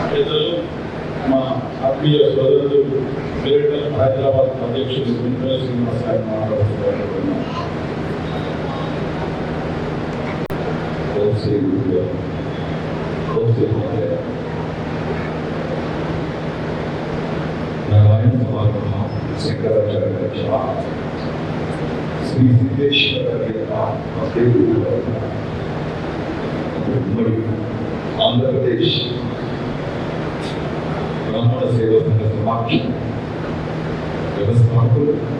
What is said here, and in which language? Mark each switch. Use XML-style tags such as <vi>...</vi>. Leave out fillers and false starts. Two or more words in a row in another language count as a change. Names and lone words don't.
<te>పెద్దలు మా ఆత్మీయ సోదరుడు గ్రేటర్ హైదరాబాద్ అధ్యక్షుడు వెంకట శ్రీనివాస్ గారు మాట్లాడుతున్నారు.</te> <hi>नारायण समागम शंकराचार्य श्री सिद्धेश्वर आंध्र प्रदेश ब्राह्मण सेवा संघ समाज व्यवस्थापक</hi>